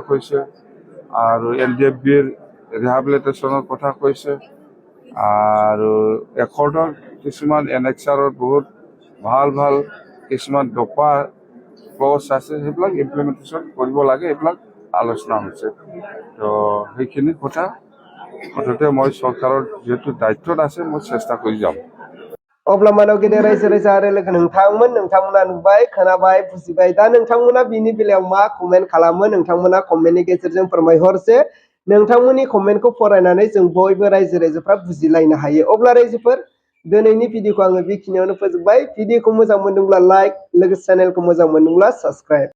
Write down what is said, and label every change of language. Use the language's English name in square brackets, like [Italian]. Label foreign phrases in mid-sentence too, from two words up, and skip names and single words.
[Assamese] কৈছে আৰু LDFBৰ ৰিহাবিলিটেশ্যনৰ কথা কৈছে আৰু একৰ্ডৰ কিছুমান NXRৰ বহুত ভাল ভাল কিছুমান দফা ক্লজ আছে সেইবিলাক ইমপ্লিমেণ্টেশ্যন কৰিব লাগে এইবিলাক আলোচনা হৈছে তো সেইখিনি কথা মুঠতে মই চৰকাৰৰ যিহেতু দায়িত্বত আছে মই চেষ্টা কৰি যাম [Bodo] अब्ला मानव गेदेर रायजो राजा आरो लोगो नोंथांमोना नुबाय खोनाबाय बुजिबाय दा नोंथांमोना बिनि बेलायाव मा कमेन्ट खालामो नोंथांमोना कमेन्टनि गेजेरजों फोरमायहरसे नोंथांमोननि कमेन्टखौ फरायनानै जों बयबो रायजो राजाफ्रा बुजिलायनो हायो अब्ला रायजोफोर दिनैनि भिडिअखौ आङो बेखिनियावनो फोजोबबाय भिडिअखौ मोजां मोनदोंब्ला लाइक लोगोसे चेनेलखौ मोजां मोनदोंब्ला साबस्क्राइब